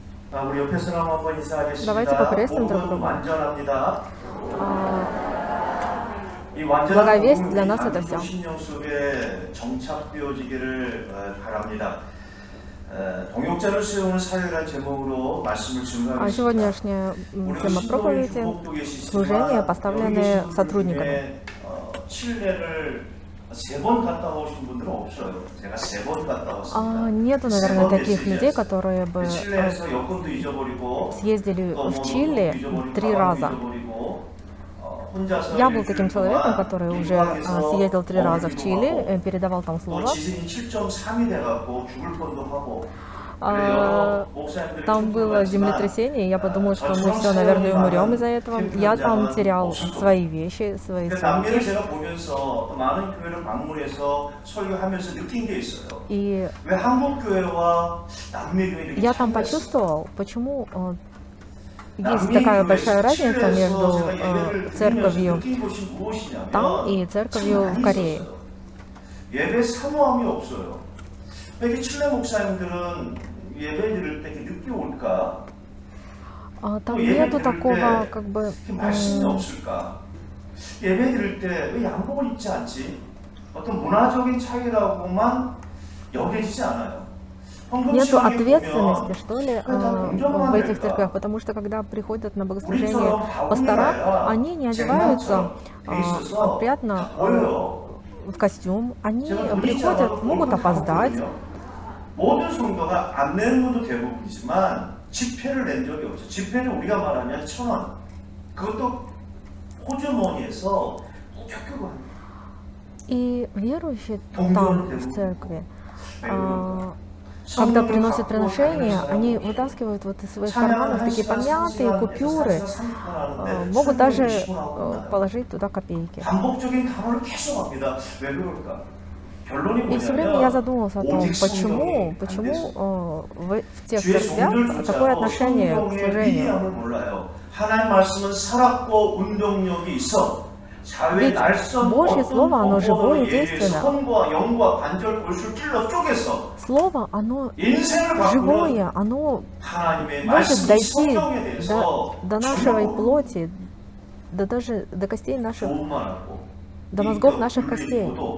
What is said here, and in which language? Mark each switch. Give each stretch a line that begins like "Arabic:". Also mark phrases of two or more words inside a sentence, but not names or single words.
Korean: 우리 옆에 사람 한번
Russian: Давайте
Korean: 인사하겠습니다.
Russian: поприветствуем друг
Korean: 복음은
Russian: друга.
Korean: 완전합니다. 이
Russian: Благовесть
Korean: 완전한
Russian: для нас
Korean: 복음이
Russian: это все.
Korean: 신령 속에 정착되어지기를 바랍니다. 동역자를 세우는 사회라는 제목으로 말씀을 증거하겠습니다.
Russian: Сегодняшняя тема проповеди – служение, поставленное сотрудниками.
Korean: 칠레를 3번 갔다 오신 분들은 없어요. 제가 3번 갔다 왔습니다.
Russian: Нету, наверное, таких людей, которые бы
Korean: 칠레에서 여권도 잊어버리고
Russian: съездили
Korean: 또
Russian: в Чили
Korean: 잊어버리고
Russian: 3 раза.
Korean: 혼자서
Russian: Я был таким человеком,
Korean: 동안
Russian: который уже
Korean: 국방에서
Russian: съездил 3 раза в
Korean: 어머니도
Russian: Чили,
Korean: 하고
Russian: передавал там
Korean: 또
Russian: слово.
Korean: 지진이 7.3이 돼갖고 죽을 뻔도 하고
Russian: Там было землетрясение, и я подумала, что мы все, наверное, умрем из-за этого. Я там терял свои вещи, свои
Korean: 남미를
Russian: сумки.
Korean: 제가 보면서 또 많은 교회를 방문해서 설교하면서 느낀 게 있어요.
Russian: И
Korean: 왜 한국 교회와 남미 교회들이
Russian: я там почувствовал, почему есть такая большая разница между церковью там и церковью в Корее.
Korean: 예배 사모함이 없어요. 이렇게 칠레 목사님들은 예배 드릴 때 이렇게 늦게 올까?
Russian: Там нету такого, как бы,
Korean: 말씀이 없을까? 예배 드릴 때 왜 양복을 입지 않지? 어떤 문화적인 차이라고만 여겨지지 않아요.
Russian: нету ответственности, что ли, в этих церквях, потому что когда приходят на богослужение пастора, они не одеваются опрятно в костюм, они приходят, могут опоздать.
Korean: 모든 성도가 안 내는 것도 대부분이지만 지폐를 낸 적이 없죠. 지폐는 우리가 말하면 1,000원. 그것도 호주머니에서 껴끼고 합니다.
Russian: И верующие там, в церкви, когда приносят приношения, они вытаскивают вот из своих карманов такие помятые купюры, могут даже положить туда копейки.
Korean: 반복적인 단어를 계속 합니다. 왜 그럴까?
Russian: И все время я задумался о том, почему в тех церквях такое отношение к служению.
Korean: 하나님 말씀은 살았고 운동력이 있어.
Russian: Ведь Божье Слово, оно живое и действенно. Слово, оно живое, оно может дойти до нашей плоти, даже до костей наших, до мозгов наших костей.